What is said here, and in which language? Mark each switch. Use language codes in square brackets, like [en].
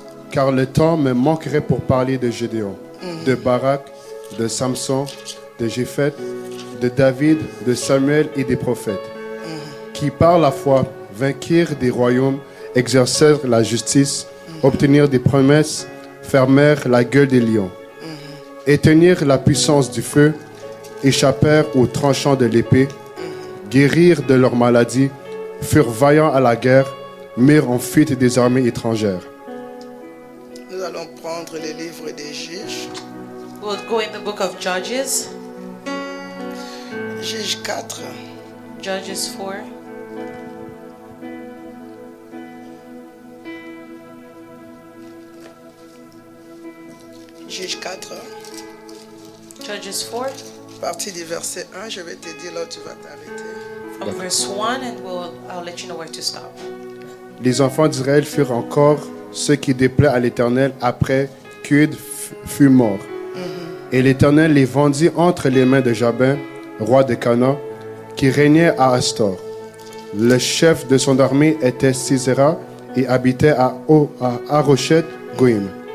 [fr] Car le temps me manquerait pour parler de Gédéon, de Barak, de Samson, de Jépheth, de David, de Samuel et des prophètes, qui par la foi vainquirent des royaumes, exercèrent la justice, obtenirent des promesses, fermèrent la gueule des lions, éteignirent la puissance du feu, échappèrent aux tranchants de l'épée, guérirent de leurs maladies, furent vaillants à la guerre, mirent en fuite des armées étrangères. Nous allons prendre le livre des Juges. [en] We'll go in the book of Judges. [fr] Juges 4, [en] Judges 4. [fr] Juges 4, [en] Judges 4 [fr] partie du verset 1, je vais te dire là où tu vas t'arrêter. [en] from verse 1, and I'll let you know where to stop. [fr] Les enfants d'Israël furent encore ce qui déplaît à l'Éternel après qu'Ud fut mort. Et l'Éternel les vendit entre les mains de Jabin, roi de Canaan, qui régnait à Astor. Le chef de son armée était Sisera et habitait à Haroshet Goïm.